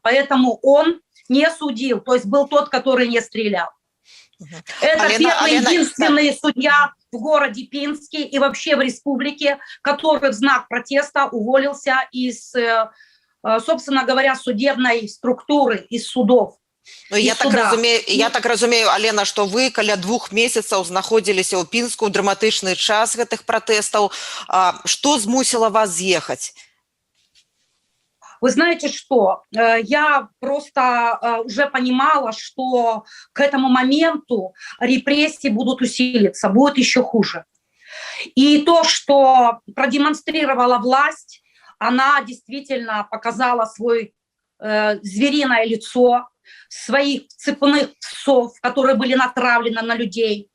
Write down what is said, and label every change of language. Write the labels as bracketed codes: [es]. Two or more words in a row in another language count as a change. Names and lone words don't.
[ru] Поэтому он не судил, то есть был тот, который не стрелял. Это единственный судья в городе Пинске и вообще в республике, который в знак протеста уволился из, собственно говоря, судебной структуры, из судов. [be] Ну, я так разумею, Алена, што вы каля 2 месяцаў знаходзіліся ў Пінску ў драматычны час гэтых пратэстаў. Што змусіла вас з'ехаць? [ru] Вы знаете что, я просто уже понимала, что к этому моменту репрессии будут усилиться, будет еще хуже. И то, что продемонстрировала власть, она действительно показала свое звериное лицо, своих цепных псов, которые были натравлены на людей.